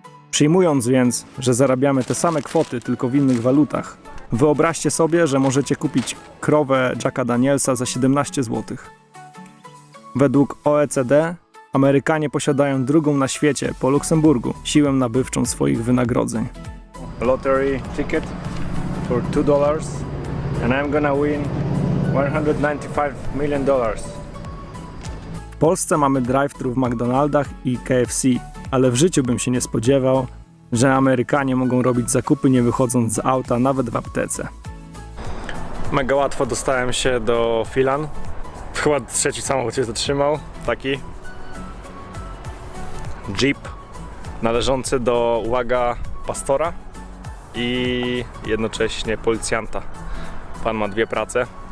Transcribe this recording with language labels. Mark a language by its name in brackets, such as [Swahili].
[Polish] Przyjmując więc, że zarabiamy te same kwoty tylko w innych walutach, wyobraźcie sobie, że możecie kupić krowę Jacka Danielsa za 17 zł. Według OECD Amerykanie posiadają drugą na świecie po Luksemburgu siłę nabywczą swoich wynagrodzeń. [English] Lottery ticket for $2 and I'm gonna win $195 million. [Polish] W Polsce mamy drive-thru w McDonaldach i KFC, ale w życiu bym się nie spodziewał, że Amerykanie mogą robić zakupy nie wychodząc z auta nawet w aptece. Mega łatwo dostałem się do Filan. Chyba trzeci samochód się zatrzymał, taki Jeep należący do, uwaga, pastora i jednocześnie policjanta. Pan ma dwie prace.